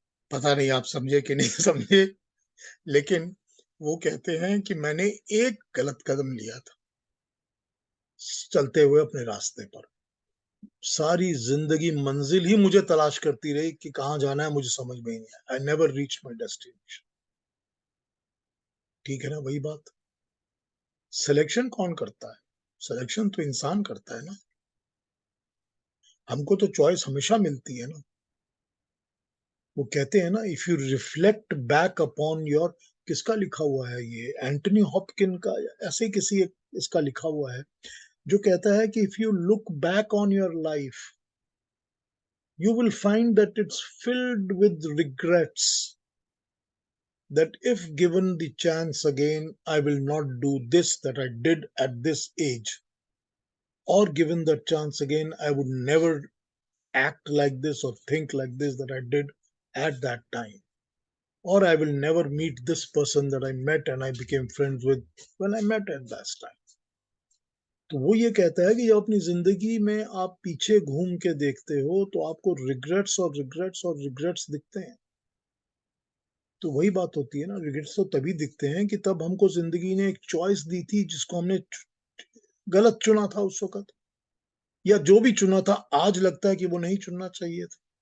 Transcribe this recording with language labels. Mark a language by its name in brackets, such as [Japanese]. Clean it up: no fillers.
[Hindi] पता नहीं आप समझे कि नहीं समझे, लेकिन वो कहते हैं कि मैंने एक गलत कदम लिया था चलते हुए अपने रास्ते पर, सारी जिंदगी मंजिल ही मुझे तलाश करती रही कि कहाँ जाना है, मुझे समझ में ही नहीं आया। [English] I never reach my destination. [Hindi] ठीक है ना, वही बात। सिलेक्शन कौन करता है? सिलेक्शन तो इंसान करता है ना। हमको तो चॉइस हमेशा मिलती है ना। वो कहते हैं ना, [English] if you reflect back upon your, [Hindi] किसका लिखा हुआ है ये, एंटनी हॉपकिन का, ऐसे किसी एक इसका लिखा हुआ है, जो कहता है कि [English] If you look back on your life, you will find that it's filled with regrets, that if given the chance again, I will not do this that I did at this age, or given the chance again, I would never act like this or think like this that I did at that time. or I will never meet this person that I met and I became friends with when I met at that time. [Hindi] तो वो ये कहता है कि जब अपनी जिंदगी में आप पीछे घूम के देखते हो तो आपको रिग्रेट्स और रिग्रेट्स और रिग्रेट्स दिखते हैं। तो वही बात होती है ना, रिग्रेट्स तो तभी दिखते हैं कि तब हमको जिंदगी ने एक चॉइस दी थी जिसको हमने गलत चुना था उस वक्त, या जो भी चुना था आज लगता है कि वो नहीं चुनना चाहिए था।